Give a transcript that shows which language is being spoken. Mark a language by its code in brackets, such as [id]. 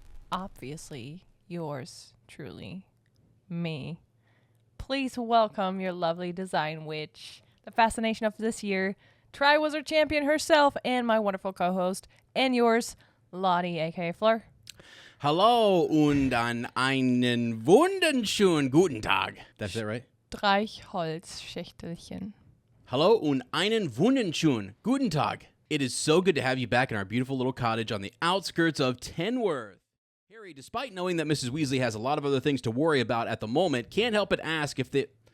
[en] Obviously, yours truly, me. Please welcome your lovely design witch, the fascination of this year, Triwizard Champion herself, and my wonderful co-host, and yours, Lottie, aka Fleur. [de] Hallo und an einen wunderschönen guten Tag. [en] That's it, right? [de] Streichholzschächtelchen. Hallo und einen wunderschönen guten Tag. [en] It is so good to have you back in our beautiful little cottage on the outskirts of Tenworth. Harry, despite knowing that Mrs. Weasley has a lot of other things to worry about at the moment, can't help but ask if the...